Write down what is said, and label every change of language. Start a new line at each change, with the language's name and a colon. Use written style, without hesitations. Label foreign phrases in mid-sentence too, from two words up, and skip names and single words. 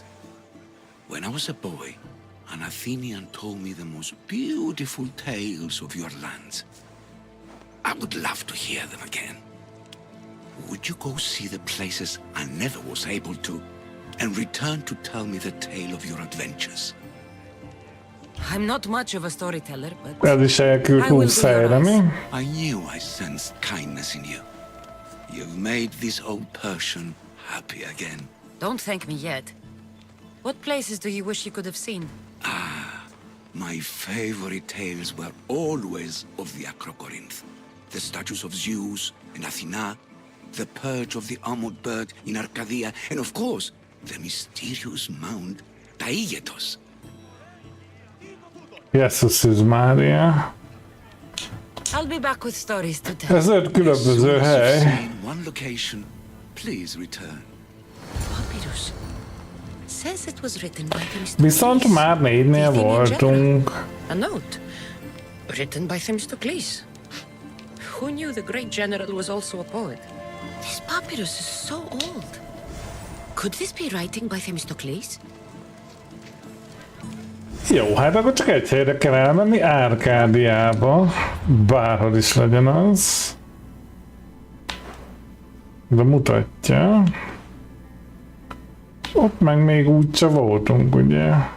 English: When I was a boy, an Athenian told me the most beautiful tales of your lands. I would love to hear them again. Would you go see the places I never was able to, and return to tell me the tale of your adventures? I'm not much of a storyteller, but
Hungarian: Ez is elküld 20 helyre, mi?
English: I knew I sensed kindness in you. You've made this old Persian happy again. Don't thank me yet. What places do you wish you could have seen? My favorite tales were always of the Acrocorinth. The statues of Zeus and Athena, the perch of the armored bird in Arcadia, and of course, the mysterious mound Taigetos.
Hungarian: Jézus Mária.
English: I'll be back with stories to tell.
Hungarian: Ez 5 különböző hely.
English: One location, please return. Papyrus. Says it was written by Themistocles.
Hungarian: Viszont már 4-nél voltunk.
English: A note written by Themistocles. Who knew the great general was also a poet? This papyrus is so old. Could this be writing by Themistocles?
Hungarian: Jó, hát akkor csak egy helyre kell elmenni, Árkádiába, bárhol is legyen az. De mutatja. Ott meg még úgyse voltunk, ugye?